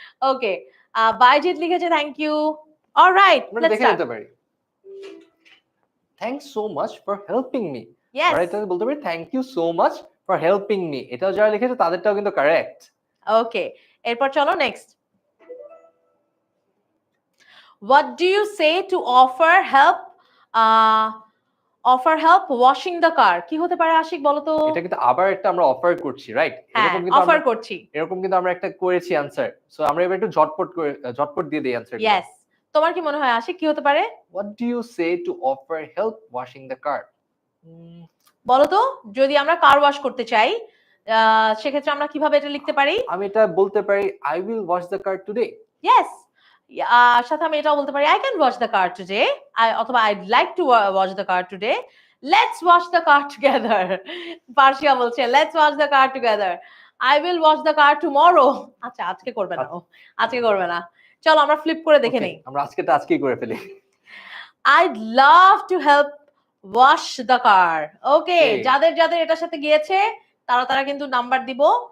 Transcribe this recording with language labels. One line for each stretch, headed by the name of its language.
English: Okay, Baijit লিখেছে thank you. Alright,
Bangla: আমরা
English: let's
Bangla: দেখে
English: Start.
Bangla: নিতে পারি।
English: Thanks so much for helping me. Yes,
Bangla: আমরা এটা বলতে পারি
English: Thank you so much for helping me.
Bangla: এটাও যারা লিখেছে তাদেরটাও কিন্তু কারেক্ট। ওকে, এরপর চলো next.
English: What do you say to offer help? Offer help washing the car?
Bangla: কি হতে পারে আশিক বলো তো? এটা কিন্তু আবার একটা আমরা অফার করছি, রাইট? হ্যাঁ, এরকম কিন্তু
English: offer
Bangla: আমরা করছি। এরকম কিন্তু আমরা একটা করেছি অ্যানসার। সো আমরা এবার একটু ঝটপট দিয়ে দেই অ্যানসারটা। ইয়েস, তোমার কি মনে হয় আশিক কি হতে পারে?
English: What do you say to offer help washing the car?
Bangla: বলো তো, যদি আমরা কার ওয়াশ করতে চাই সেক্ষেত্রে আমরা কিভাবে এটা লিখতে পারি? আমি এটা বলতে পারি
English: I will wash the car today. Yes,
Bangla: সাথে আমি এটাও বলতে পারি
English: I can wash the car today, অথবা I'd like to wash the car today, let's wash the car together. পার্সিয়া বলছে let's wash the car together, I will wash the car tomorrow.
Bangla: আচ্ছা, আজকে করবে না ও, আজকে করবে না। চলো আমরা ফ্লিপ করে দেখে নেই। আমরা আজকেই করে ফেলি।
English: I'd love to help wash the car. Okay, Okay.
Bangla: যাদের যাদের এটার সাথে গিয়েছে তারা কিন্তু নাম্বার দিব।